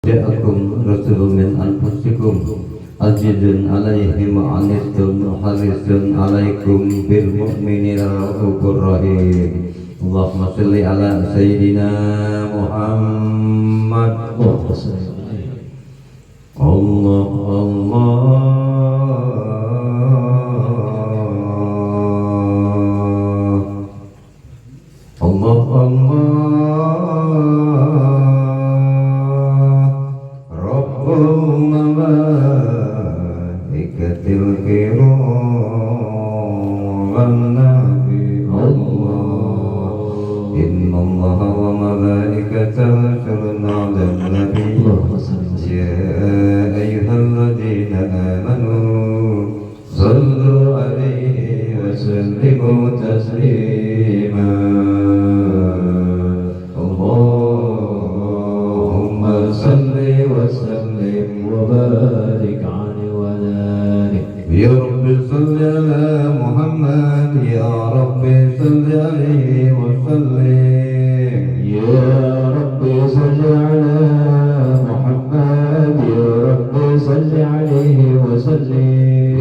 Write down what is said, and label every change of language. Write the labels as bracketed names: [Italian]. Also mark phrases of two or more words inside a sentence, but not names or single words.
[Arabic] جاءكم رسول من أنفسكم عزيز عليه ما عنتم حريص عليكم بالمؤمنين رؤوف رحيم. اللهم صل على سيدنا محمد. الله الله رب الملائكة الكرام نبي الله إن الله وملائكته يصلون على النبي يا أيها الذين آمنوا صلوا عليه وسلموا تسليما. صل وسلم وبارك عليه وعلى آله. يا ربي صل على محمد، يا ربي صل عليه وسلم. يا ربي صل على محمد، يا ربي صل عليه وسلم.